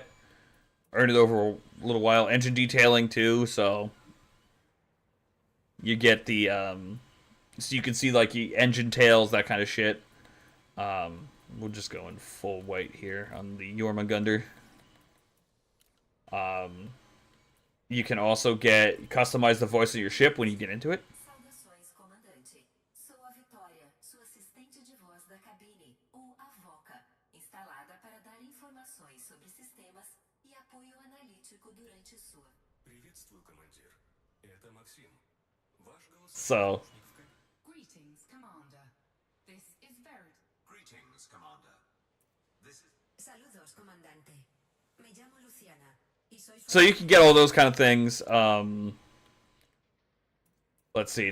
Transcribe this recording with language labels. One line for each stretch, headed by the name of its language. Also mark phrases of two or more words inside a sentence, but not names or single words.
English: Earn it over a little while. Engine detailing too, so you get the so you can see like the engine tails, that kind of shit. We'll just go in full white here on the Jormungandr. You can also customize the voice of your ship when you get into it.
Portuguese: Saudações, comandante. Sou a Vitória, sua assistente de voz da cabine, ou a VOCA, instalada para dar informações sobre sistemas e apoio analítico durante sua.
Russian: Приветствую, командир. Это Максим. Ваш голос...
English: So Greetings, Commander. This is Verd. Greetings, Commander. This is...
Spanish: Saludos, comandante. Me llamo Luciana.
English: So you can get all those kind of things. Let's see.